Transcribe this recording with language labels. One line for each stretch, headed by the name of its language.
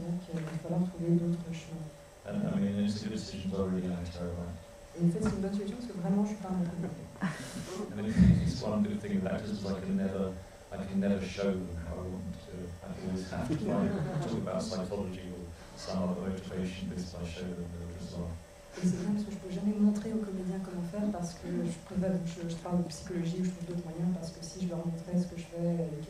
French: Donc il va falloir trouver d'autres chemins.
English: And I mean, it's a good decision, but I really am terrible.
French: Et en fait, c'est une bonne solution, parce que vraiment, je ne suis pas un bon comédien.
English: I mean, it's one good thing with actors is I can never show them how I want to do it. I always have to talk about psychology or some other motivation because I show them the result.
French: Et c'est bien parce que je peux jamais montrer aux comédiens comment faire parce que je préfère, je parle de psychologie ou je trouve d'autres moyens parce que si je leur montrais ce que je fais,